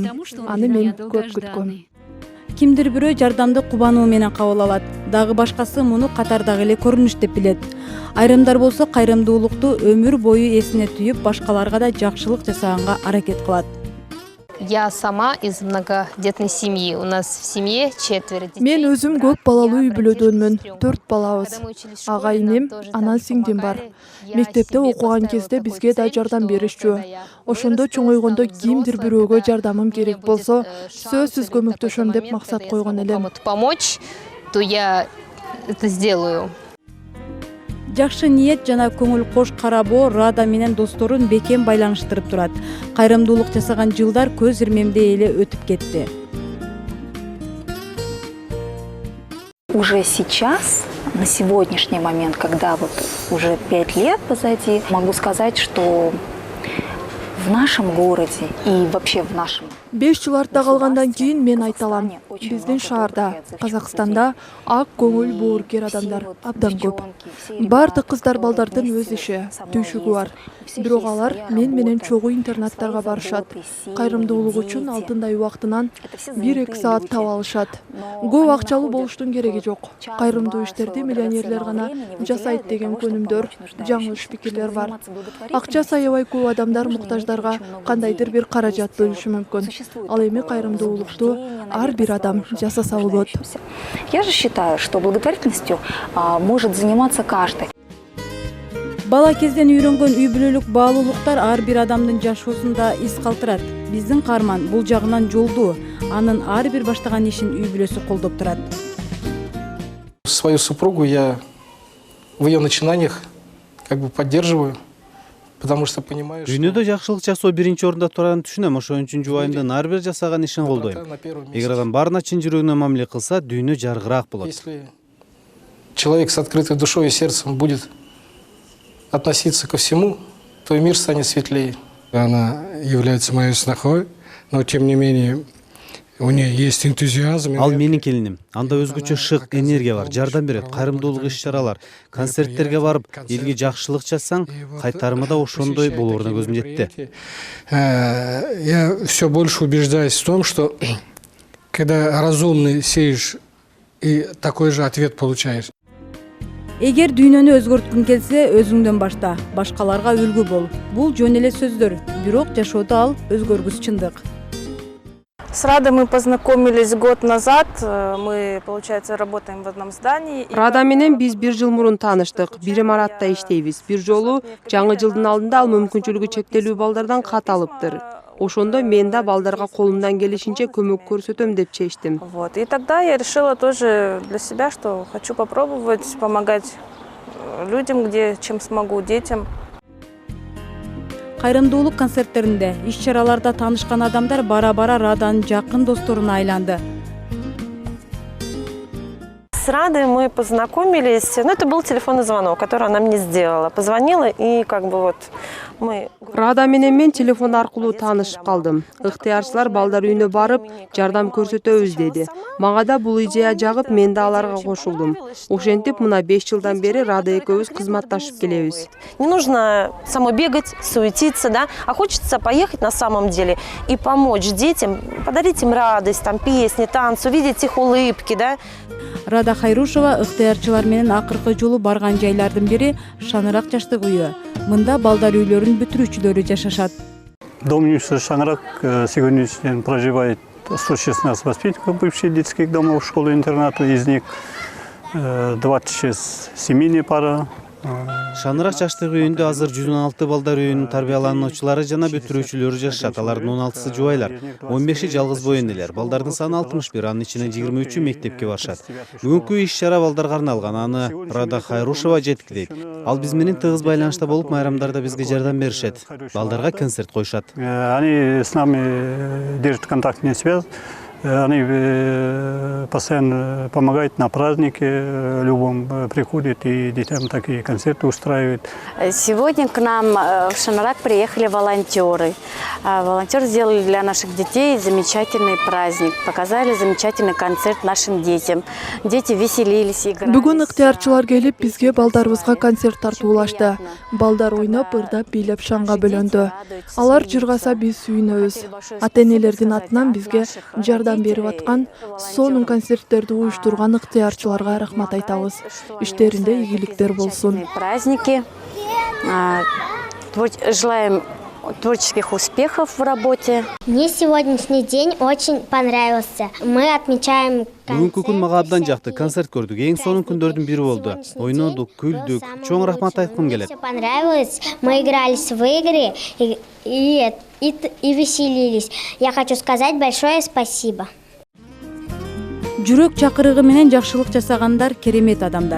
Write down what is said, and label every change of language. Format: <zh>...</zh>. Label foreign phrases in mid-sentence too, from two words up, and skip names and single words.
<ky>Аны мен көп күткөм. Кимдир бирөө жардамды кубануу менен кабыл алат. Дагы башкасы муну катардагы эле көрүнүш деп билет. Айрымдар болсо кайрымдуулукту өмүр бою эсине түйүп, башкаларга да жакшылык жасаганга аракет кылат.</ky> <ru>Я сама из многодетной семьи. У нас в семье 4 детей.</ru> <ky>Мен өзүм көп балалуу үй бүлөдөнмүн. 4 балабыз. Агайыным, анан сиңдим бар. Мектепте окуган кезде бизге да жардам беришчү. Ошондо чоңойгондо кимдир бирөөгө жардамым керек болсо, сөзсүз көмөктөшөм деп максат койгон элем.</ky> <ru>Кому-то помочь, то я это сделаю.</ru> <ky>Жакшы ниет жана көңүл кош карабоо Рада менен досторун бекем байланыштырып турат. Кайрымдуулук жасаган жылдар көз ирмемдей эле өтүп кетти.</ky> <ru>Уже сейчас, на сегодняшний момент, когда вот уже 5 лет позади, могу сказать, что в нашем городе и вообще в нашем</ru> <ky>5 жыл артта калгандан кийин мен айта алам. Биздин шаарда, Казакстанда ак көңүл боорукер адамдар абдан көп. Бардык кыздар балдардын өз иши, түйшүгү бар. Бирок алар мен менен чогуу интернаттарга барышат. Кайрымдуулук үчүн алтындай убактынан 1-2 саат таап алышат. Көп акчалуу болуштун кереги жок. Кайрымдуу иштерди миллионерлер гана жасайт деген көнүмдөр, жаңылыш пикирлер бар. Акча саябай көп адамдар муктаждарга кандайдыр бир каражат бөлүшү мүмкүн. Ал эми кайрымдуулукту ар бир адам жасаса болот.</ky> <ru>Я же считаю, что благотворительностью может заниматься каждый.</ru> <ky>Бала кезден үйрөнгөн үй бүлөлүк баалуулуктар ар бир адамдын жашоосунда из калтырат. Биздин каарман бул жагынан жолдуу. Анын ар бир баштаган ишин үй бүлөсү колдоп турат.</ky> <ru>Свою супругу я в ее начинаниях как бы поддерживаю, потому что понимаю, что</ru> <ky>Дүйнөдө жакшылык жасоо биринчи орунда туранын түшүнөм. Ошон үчүн жубайымдын ар бир жасаган ишин колдойм. Эгер адам баарына чын жүрөгүнөн мамиле кылса, дүйнө жаркыраак болот.</ky> <ru>если человек с открытой душой и сердцем будет относиться ко всему, то и мир станет светлее. Она является моей снохой, но тем не менее у нее есть энтузиазм.</ru> <ky>Ал менин келиним. Анда өзгөчө шык, энергия бар, жардам берет, кайрымдуулук иш-чаралар, концерттерге барып, элге жакшылык жасаң, кайтарымы да ошондой болоруна көзүм жетти.</ky> <ru>Я все больше убеждаюсь в том, что когда разумный сеешь, и такой же ответ получаешь.</ru> <ky>Эгер дүйнөнү өзгөрткүң келсе, өзүңдөн башта, башкаларга үлгү бол. Бул жөн эле сөздөр, бирок жашоодо ал өзгөргүс чындык.</ky> <ru>С Радой мы познакомились год назад. Мы, получается, работаем в одном здании.</ru> <ky>Рада менен биз 1 жыл мурун тааныштык. Бир имаратта иштейбиз. Бир жолу жаңы жылдын алдында ал мүмкүнчүлүгү чектелүү балдардан кат алыптыр. Ошондо мен да балдарга колумдан келишинче көмөк көрсөтөм деп чечтим.</ky> <ru>Вот. И тогда я решила тоже для себя, что хочу попробовать помогать людям, где чем смогу, детям.</ru> <ky>Кайрымдуулук концерттеринде, иш-чараларда таанышкан адамдар бара-бара Раданын жакын досторуна айланды.</ky> <ru>С Радой мы познакомились, это был телефонный звонок, который она мне сделала. Позвонила и как бы вот мы...</ru> <ky>Рада менен мен телефон аркылуу таанышып калдым. Ыктыярчылар балдар үйүнө барып, жардам көрсөтөбүз деди. Мага да бул идея жагып, мен да аларга кошулдум. Ошентип мына 5 жылдан бери Рада экөөбүз кызматташып келебиз.</ky> <ru>Не нужно самой бегать, суетиться, да, а хочется поехать на самом деле и помочь детям, подарить им радость, там, песни, танцы, увидеть их улыбки, да.</ru> <ky>Рада Хайрушева ыктыярчылар менен акыркы жолу барган жайлардын бири Шаңырак жаштык үйү. Мында балдар үйлөрүнүн бүтүрүүчүлөрү жашашат.</ky> <ru>Дом университета «Шаңырак» сегодня проживает 116 воспитанников бывших детских домов, школы-интерната, из них 26 семейная пара.</ru> <ky>Шаңырак жаштык үйүндө азыр 116 балдар үйүнүн тарбиялануучулары жана бүтүрүүчүлөрү жашашат. Алардын 16сы жубайлар, 15и жалгыз бой энелер. Балдардын саны 61, анын ичинен 23-ü мектепке барышат. Бүгүнкү иш-чара балдарга арналган, аны Рада Хайрушева жеткилейт. Ал биз менен тыгыз байланышта болуп, майрамдарда бизге жардам беришет. Балдарга концерт коюшат.</ky> <ru>Они с нами держат контактную связь. Они постоянно помогают на празднике, любом приходят и детям такие концерты устраивают. Сегодня к нам в Шанрак приехали волонтеры. Волонтеры сделали для наших детей замечательный праздник, показали замечательный концерт нашим детям. Дети веселились, играли.</ru> <ky>Бүгін ыктыярчылар келип бизге балдарыбызга концерт тартуулашты. Балдар ойноп, ырдап, бийлеп шаңга бөлөндү. Алар жыргаса биз сүйүнөбүз. Ата-энелердин атынан бизге жардам берип аткан, сонун концерттерди уюштурган ыктыярчыларга рахмат айтабыз. Иштеринде ийгиликтер болсун.</ky> <ru>Праздники. Желаем творческих успехов в работе. Мне сегодняшний день очень понравился. Мы отмечаем</ru> <ky>Бүгүнкү күн мага абдан жакты. Концерт көрдүк. Эң сонун күндөрдүн бири болду. Ойнодук, күлдүк. Чоң рахмат айткым келет.</ky> <ru>Все понравилось. Мы игрались в игры и веселились. Я хочу сказать большое спасибо.</ru> <ky>Жүрөк чакырыгы менен жакшылык жасагандар керемет адамдар.</ky>